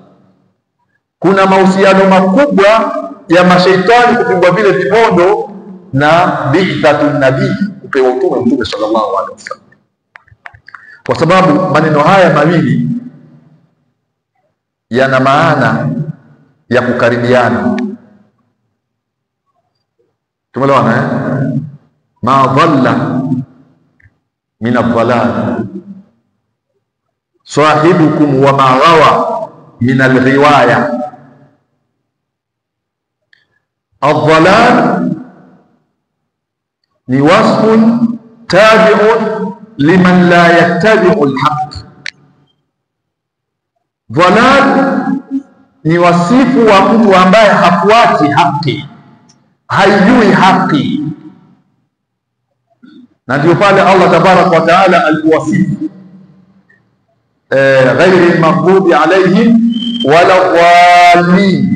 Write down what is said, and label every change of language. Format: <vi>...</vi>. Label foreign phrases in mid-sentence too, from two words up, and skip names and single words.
<sw>Kuna mahusiano makubwa ya mashaitani kupigwa vile vimondo na</sw> <ar>بعثة النبي,</ar> <sw>kupewa utume Mtume</sw> <ar>صلى الله عليه وسلم,</ar> <sw>kwa sababu maneno haya mawili yana maana ya kukaribiana. Tumeelewana eh?</sw> <ar>ما ضل من الضلال صاحبكم وما غوى من الغواية. الضلال وصف تابع لمن لا يتبع الحق.</ar> <sw>Dhalal ni wasifu wa mtu ambaye hafuati haki, haijui haki. Na ndio pale Allah</sw> <ar>تبارك وتعالى</ar> <sw>aliwasifu</sw> <ar>غير المغضوب عليهم ولا الضالين.</ar>